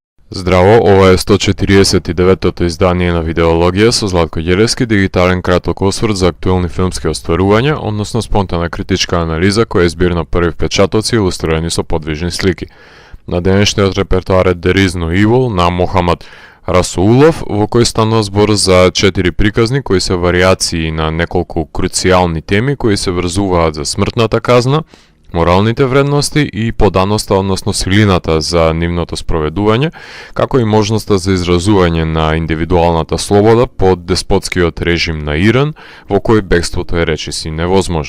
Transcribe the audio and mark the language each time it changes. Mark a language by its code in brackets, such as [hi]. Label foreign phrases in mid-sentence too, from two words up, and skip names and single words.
[mk] Здраво, ова е 149-тото издание на Видеологија со Златко Ѓелевски, дигитален краток осврт за актуелни филмски остварувања, односно спонтана критичка анализа која е збир на први впечатоци илустрирани со подвижни слики. На денешниот репертоар е There is no evil на Мохамад Расулов, во кој станува збор за 4 приказни кои се варијации на неколку круцијални теми кои се врзуваат за смртната казна, моралните вредности и поданоста, односно силината за нивното спроведување, како и можноста за изразување на индивидуалната слобода под деспотскиот режим на Иран, во кој бегството е речиси невозможно.